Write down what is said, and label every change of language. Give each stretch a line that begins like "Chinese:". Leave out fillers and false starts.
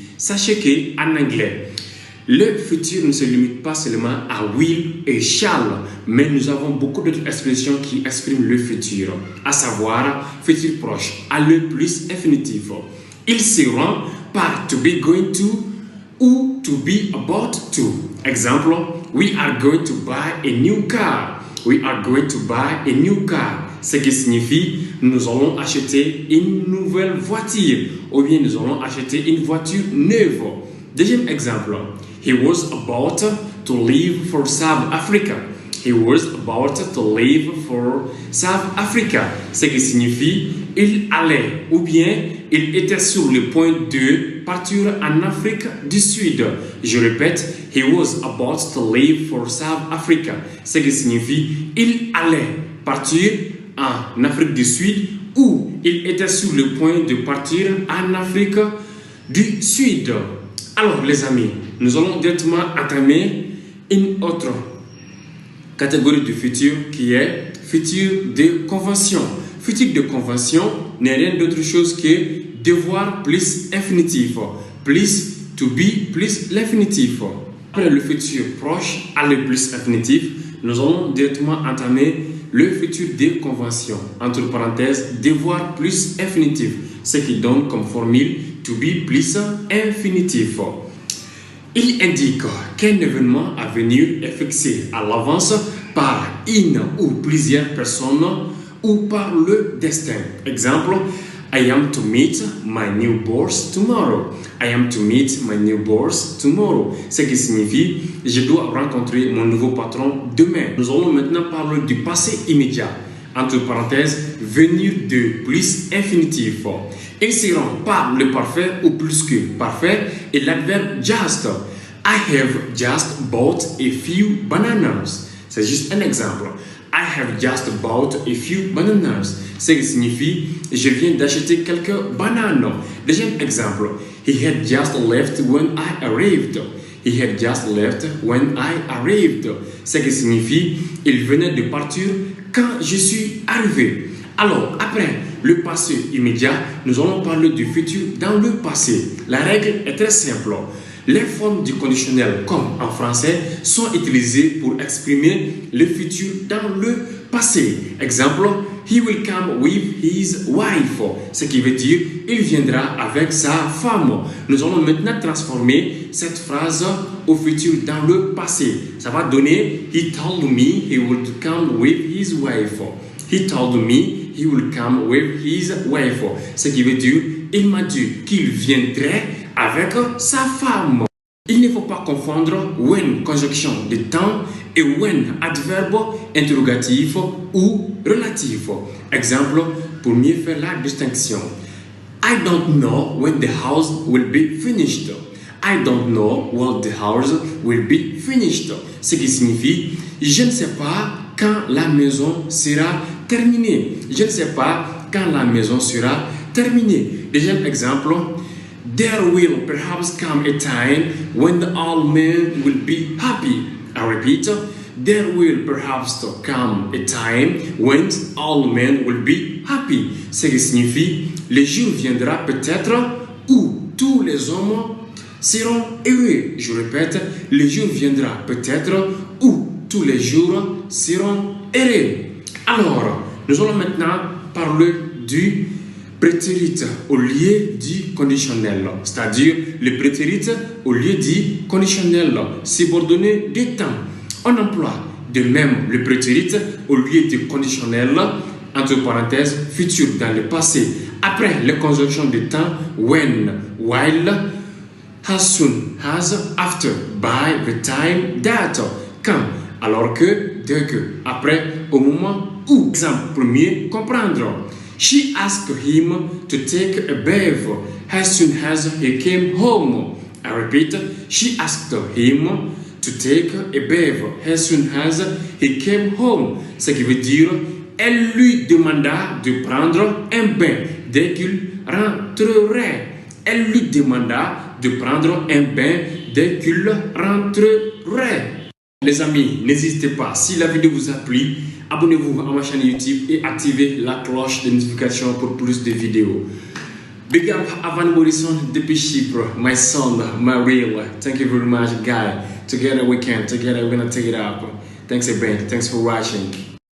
French: Sachez qu'en anglais, le futur ne se limite pas seulement à will et shall, mais nous avons beaucoup d'autres expressions qui expriment le futur, à savoir futur proche, à le plus infinitif. Ils seront par
English: to be going to
French: ou
English: to be about to.
French: Exemple,
English: we are going to buy a new car. We are going to buy a new car.
French: Ce qui signifie nous allons acheter une nouvelle voiture ou bien nous allons acheter une voiture neuve. Deuxième exemple,
English: he was about to leave for South Africa. He was about to leave for South Africa.
French: Ce qui signifie il allait ou bien il était sur le point de partir en Afrique du Sud. Je répète,
English: he was about to leave for South Africa.
French: Ce qui signifie il allait partir en Afrique du Sud ou il était sur le point de partir en Afrique du Sud. Alors les amis, nous allons directement entamer une autre catégorie du futur qui est futur de convention. Futur de convention n'est rien d'autre chose que devoir plus infinitif, plus
English: to be
French: plus l'infinitif. Après le futur proche à le plus infinitif, nous allons directement entamer le futur de convention, entre parenthèses, devoir plus infinitif, ce qui donne comme formule
English: to be
French: plus infinitif. Il indique qu'un événement à venir est fixé à l'avance par une ou plusieurs personnes ou par le destin.
English: Exemple, I am to meet my new boss tomorrow. I am to meet my new boss tomorrow.
French: Ce qui signifie, je dois rencontrer mon nouveau patron demain. Nous allons maintenant parler du passé immédiat. Entre parenthèses, venir de plus infinitif. Ils seront par le parfait ou plus que parfait et l'adverbe just.
English: I have just bought a few bananas.
French: C'est juste un exemple.
English: I have just bought a few bananas.
French: Ce qui signifie, je viens d'acheter quelques bananes. Deuxième exemple,
English: he had just left when I arrived. He had just left when I arrived.
French: Ce qui signifie, il venait de partir quand je suis arrivé. Alors, après le passé immédiat, nous allons parler du futur dans le passé. La règle est très simple. Les formes du conditionnel, comme en français, sont utilisées pour exprimer le futur dans le passé. Exemple,
English: he will come with his wife.
French: Ce qui veut dire, il viendra avec sa femme. Nous allons maintenant transformer cette phrase au futur dans le passé. Ça va donner,
English: he told me he would come with his wife. He told me he will come with his wife.
French: Ce qui veut dire, il m'a dit qu'il viendrait avec sa femme. Il ne faut pas confondre when, conjonction de temps, et when, adverbe interrogatif ou relatif. Exemple, pour mieux faire la distinction.
English: I don't know when the house will be finished. I don't know when the house will be finished.
French: Ce qui signifie, je ne sais pas quand la maison sera terminée. Je ne sais pas quand la maison sera terminée. Deuxième exemple,
English: there will perhaps come a time when all men will be happy. I repeat, there will perhaps come a time when all men will be happy.
French: Ce qui signifie, le jour viendra peut-être où tous les hommes seront heureux. Je répète, le jour viendra peut-être où tous les jours seront heureux. Alors, nous allons maintenant parler du prétérit au lieu du conditionnel, c'est-à-dire le prétérit au lieu du conditionnel subordonné de temps. On emploie de même le prétérit au lieu du conditionnel, entre parenthèses, futur dans le passé, après les conjonctions de temps
English: when, while, as soon as, after, by, the time,
French: that, quand, alors que, dès que, après, au moment où. Exemple premier, comprendre.
English: She asked him to take a bath as soon as he came home. I repeat, she asked him to take a bath as soon as he came home.
French: Ce qui veut dire, elle lui demanda de prendre un bain dès qu'il rentrerait. Elle lui demanda de prendre un bain dès qu'il rentrerait. Les amis, n'hésitez pas, si la vidéo vous a plu, abonnez-vous à ma chaîne YouTube et activez la cloche de notification pour plus de vidéos.
English: Big up Avan Morrison
French: depuis Chypre,
English: my son, my real. Thank you very much, guy. Together we can, together we're gonna take it up. Thanks again, thanks for watching.